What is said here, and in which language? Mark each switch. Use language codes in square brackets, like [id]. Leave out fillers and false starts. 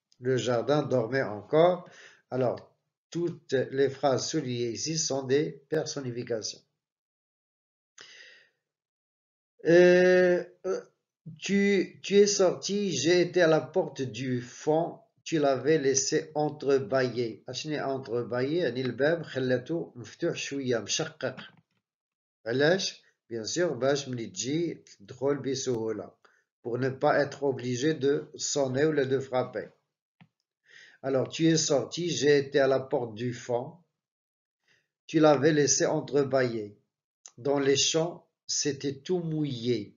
[fr] Le jardin dormait encore. Alors, toutes les phrases soulignées ici sont des personnifications. Euh, euh, tu es sorti, j'ai été à la porte du fond, tu l'avais laissé entrebâillé. [ar] اشني entrebâillé؟ يعني الباب خلته مفتوح شوية مشقق. علاش؟ [fr] Bien sûr, [ar] باش ملي تجي تدخل بسهولة. [fr] Pour ne pas être obligé de sonner ou de frapper. Alors, tu es sorti, j'ai été à la porte du fond, tu l'avais laissé entrebâillé. Dans les champs, c'était tout mouillé.